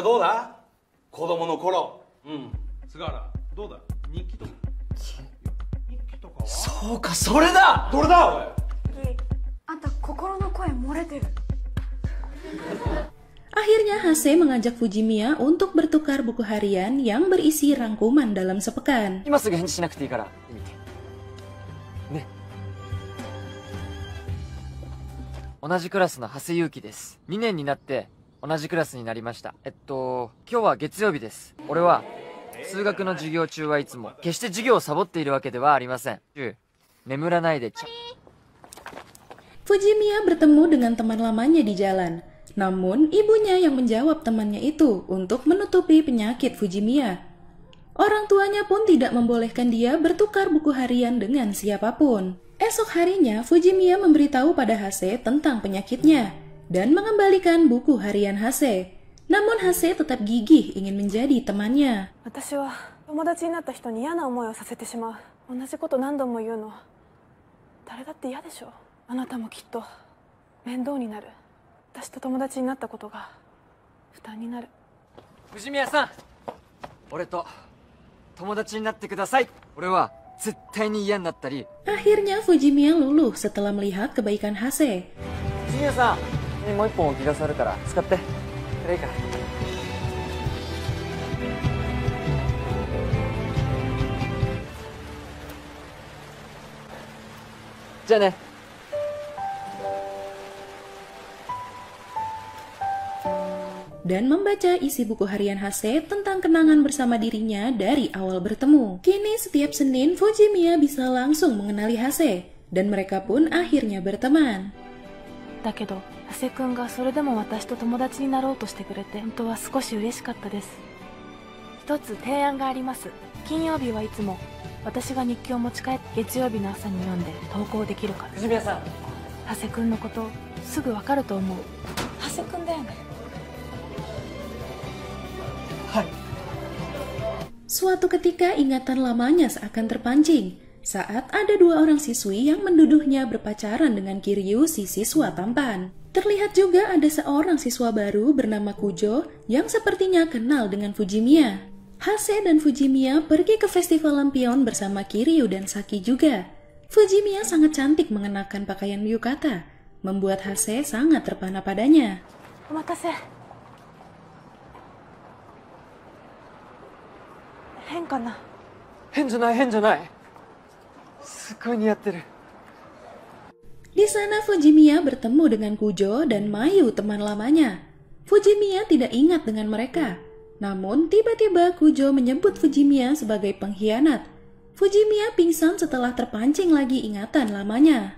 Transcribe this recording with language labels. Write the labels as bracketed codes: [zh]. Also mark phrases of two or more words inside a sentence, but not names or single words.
[id] Akhirnya Hase mengajak Fujimiya untuk bertukar buku harian yang berisi rangkuman dalam sepekan. [ja] 今すぐ返事しなくていいから見て。ね。同じクラスの長谷祐希です。2年になって同じクラスになりました。今日は月曜日です。俺は数学の授業中はいつも決して授業をサボっているわけではありません。眠らないで [id] Fujimiya bertemu dengan teman lamanya di jalan. Namun, ibunya yang menjawab temannya itu untuk menutupi penyakit Fujimiya. Orang tuanya pun tidak membolehkan dia bertukar buku harian dengan siapapun. Esok harinya, Fujimiya memberitahu pada Hase tentang penyakitnya dan mengembalikan buku harian Hase. Namun Hase tetap gigih ingin menjadi temannya. [ja] 私は友達になった人に嫌な思いをさせてしまう。同じこと何度も言うの。誰だって嫌でしょ。あなたもきっと面倒になる。 私と友達になったことが負担になる。藤宮さん、俺と友達になってください。俺は絶対に嫌になったり。 [id] Akhirnya Fujimiya luluh setelah melihat kebaikan Hase. [ja] 藤宮さん、もう一本置き傘あるから使って。これいいから。じゃあね。 [id] Dan membaca isi buku harian Hase tentang kenangan bersama dirinya dari awal bertemu. Kini setiap Senin Fujimiya bisa langsung mengenali Hase dan mereka pun akhirnya berteman. [ja] だけど、ハセ君がそれでも私と友達になろうとしてくれて、本当は少し嬉しかったです。一つ提案があります。金曜日はいつも私が日記を持ち帰って月曜日の朝に読んで投稿できるから。藤宮さん、ハセ君のことすぐわかると思う。ハセ君だよね。 [id] Suatu ketika ingatan lamanya seakan terpancing saat ada dua orang siswi yang menduduhnya berpacaran dengan Kiryu, si siswa tampan. Terlihat juga ada seorang siswa baru bernama Kujo yang sepertinya kenal dengan Fujimiya. Hase dan Fujimiya pergi ke festival lampion bersama Kiryu dan Saki juga. Fujimiya sangat cantik mengenakan pakaian yukata, membuat Hase sangat terpana padanya. [ja] お待たせ。変かな。変じゃない変じゃない。すっごい似合ってる。 [id] Di sana Fujimiya bertemu dengan Kujo dan Mayu teman lamanya. Fujimiya tidak ingat dengan mereka. Namun tiba-tiba Kujo menyebut Fujimiya sebagai pengkhianat. Fujimiya pingsan setelah terpancing lagi ingatan lamanya.